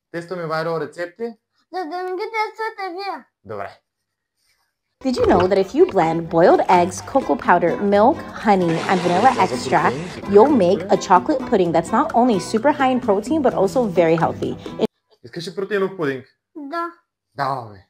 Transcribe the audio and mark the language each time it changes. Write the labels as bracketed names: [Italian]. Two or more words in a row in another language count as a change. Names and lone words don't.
[Bulgarian] Тестваме вайрал рецепти. За да не ги тествате вие. Добре. [English] Did you know that if you blend boiled eggs, cocoa powder, milk, honey, and vanilla extract, you'll make a chocolate pudding that's not only super high in protein, but also very healthy? [Bulgarian] Искаш ли протеинов пудинг? Да. Да, бе.